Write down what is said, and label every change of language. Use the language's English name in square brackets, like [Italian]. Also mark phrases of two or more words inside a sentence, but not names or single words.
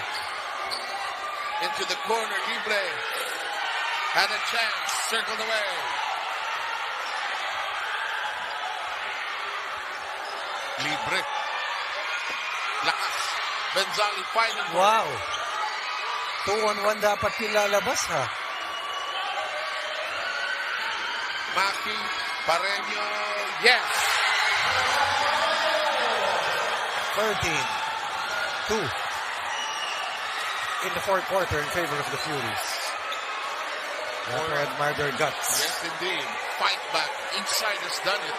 [English] Into the corner, Libre. Had a chance. Circled away. Libre. Lakas. Benzali fighting. [Filipino] Wow. 2-on-1 dapat pilalabas ha. [English] Maki. Pareño. Yes. 13-2 in the fourth quarter in favor of the Furies. You have to admire their guts. Yes, indeed. Fight back. Each side has done it.